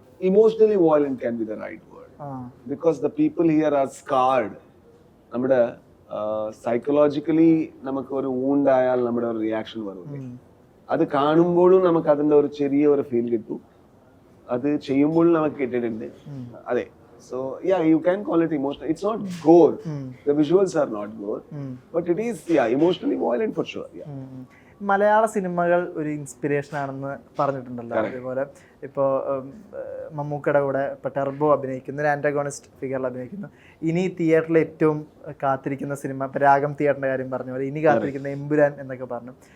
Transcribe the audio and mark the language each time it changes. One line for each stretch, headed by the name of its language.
English: Emotionally violent can be the right word, because the people here are scared.
Malayalam: നമ്മുടെ psychologically നമുക്ക് ഒരു wound ആയാൽ നമ്മുടെ ഒരു റിയാക്ഷൻ വരും. അത് കാണുമ്പോഴും നമുക്ക് അതിന്റെ ഒരു ചെറിയ ഒരു ഫീൽ കിട്ടും, അത് ചെയ്യുമ്പോഴും നമുക്ക് കിട്ടിയിട്ടുണ്ട്. അതെ.
English: So yeah, you can call it emotional. It's not gore. The visuals are not gore, but it is emotionally violent for sure.
Malayalam: മലയാള സിനിമകൾ ഒരു ഇൻസ്പിറേഷൻ ആണെന്ന് പറഞ്ഞിട്ടുണ്ടല്ലോ. അതേപോലെ ഇപ്പോൾ മമ്മൂക്കയുടെ കൂടെ ഇപ്പോൾ ടെർബോ അഭിനയിക്കുന്നു, ഒരു ആൻറ്റഗോണിസ്റ്റ് ഫിഗറിൽ അഭിനയിക്കുന്നു. ഇനി തിയേറ്ററിൽ ഏറ്റവും കാത്തിരിക്കുന്ന സിനിമ, ഇപ്പോൾ രാഗം തിയേറ്ററിൻ്റെ കാര്യം പറഞ്ഞ പോലെ ഇനി കാത്തിരിക്കുന്ന എമ്പുരാൻ എന്നൊക്കെ പറഞ്ഞു.